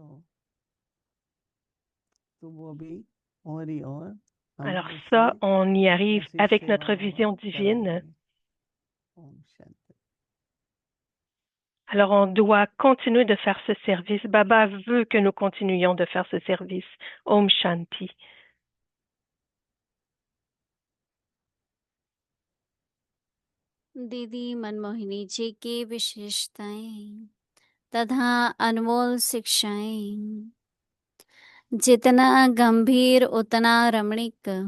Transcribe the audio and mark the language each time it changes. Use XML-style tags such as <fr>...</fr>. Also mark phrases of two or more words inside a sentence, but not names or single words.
<fr>Alors ça, on y arrive avec notre vision divine. Alors on doit continuer de faire ce service. Baba veut que nous continuions de faire ce service.</fr> <hi>ओम शांति. दीदी मनमोहिनी जी की विशेषताएं तथा अनमोल शिक्षाएं, जितना गंभीर उतना रमणीक।</hi>